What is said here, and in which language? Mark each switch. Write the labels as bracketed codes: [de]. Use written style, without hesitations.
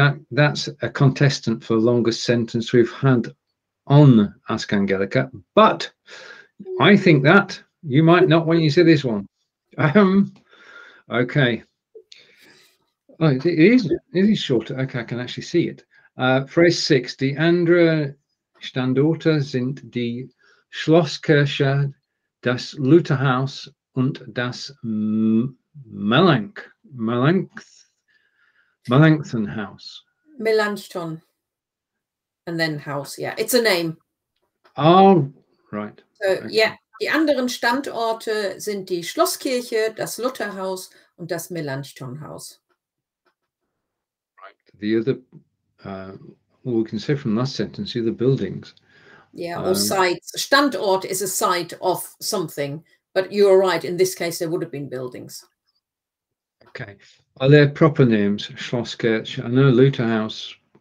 [en] That's a contestant for the longest sentence we've had on Ask Angelika, but I think that You might not when you see this one. Okay. Oh, it is shorter. Okay, I can actually see it. Phrase 6. [de] Die andere Standorte sind die Schlosskirche, das Lutherhaus und das Melanchthon House. [en] Melanchthon. And then house, yeah. It's a name. Oh, right. So, okay. Yeah. [de] Die anderen Standorte sind die Schlosskirche, das Lutherhaus und das Melanchthon House. [en] Right. The other, well, we can say from last sentence, the other buildings. Yeah, or sites. Standort is a site of something, but you're right. In this case, there would have been buildings. Okay. Are there proper names? Schlosskirche. I know Lutherhaus.